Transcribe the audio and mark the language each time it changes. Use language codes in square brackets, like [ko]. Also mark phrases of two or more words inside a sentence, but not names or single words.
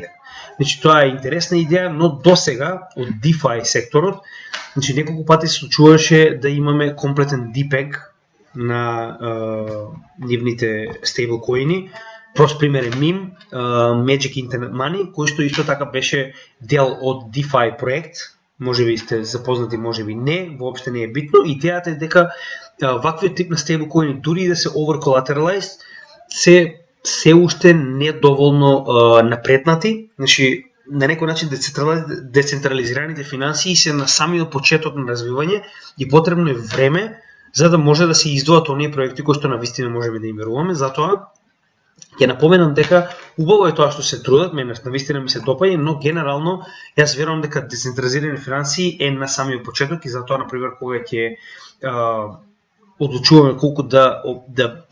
[mk] Значи тоа е интересна идеја, но досега од DeFi секторот, значи неколку пати се случуваше да имаме комплетен DPEG на нивните стейблкоини. Прост пример е MIM, Magic Internet Money, кој што исто така беше дел од DeFi проект. Може би сте запознати, може би не, воопште не е битно. Идејата е дека ваквиот тип на стейблкоини, дури да се over-collateralized, се уште недоволно напреднати. Значи, на некој начин децентрализираните финансии се на самиот почеток на развивање и потребно е време за да може да се издвоат оние проекти кои што навистина можеме да им веруваме. Затоа ќе напоменам дека убаво е тоа што се трудат, мене навистина ми се допаѓа, но генерално јас верувам дека децентрализирани финансии е на самиот почеток и затоа, например, кога ќе одлучуваме колку да